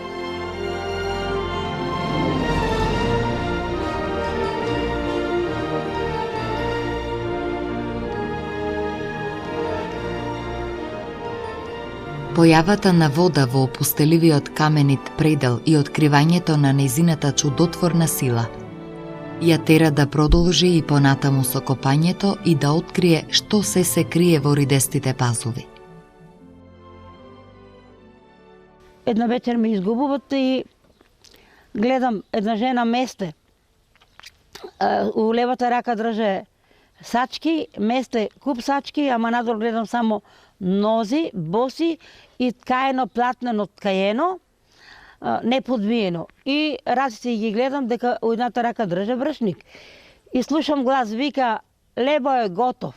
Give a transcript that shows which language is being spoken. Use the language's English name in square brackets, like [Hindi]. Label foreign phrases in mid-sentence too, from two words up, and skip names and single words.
[Macedonian] Појавата на вода во опустеливиот каменит предел и откривањето на нејзината чудотворна сила ја тера да продолжи и понатаму со копањето и да открие што се крие во ридестите пазови. Една вечер ме изгубуват и гледам една жена месте. У левата рака држе сачки, месте куп сачки, ама надолу гледам само нози, боси и ткаено, платнено ткаено, неподмиено. И раците ги гледам дека у едната рака држе бршник. И слушам глас, вика, лебо е готов.